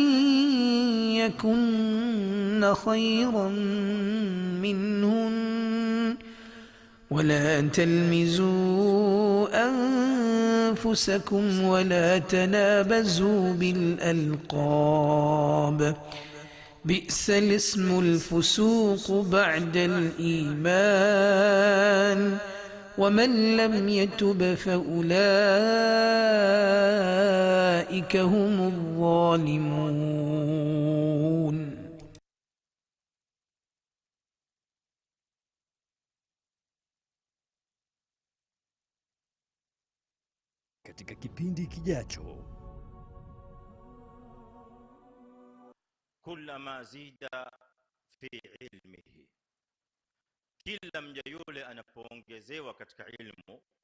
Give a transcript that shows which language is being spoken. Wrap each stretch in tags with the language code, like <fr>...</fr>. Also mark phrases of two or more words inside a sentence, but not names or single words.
<ar>يكن خيرا منهن ولا تلمزوا أنفسكم ولا تنابزوا بالألقاب بئس الاسم الفسوق بعد الإيمان ومن لم يتب فأولئك هم الظالمون.</ar> <sw>Katika kipindi kijacho,</sw> <ar>كلما زيد في علمه,</ar> <sw>kila mja yule anapoongezewa katika ilmu,</sw>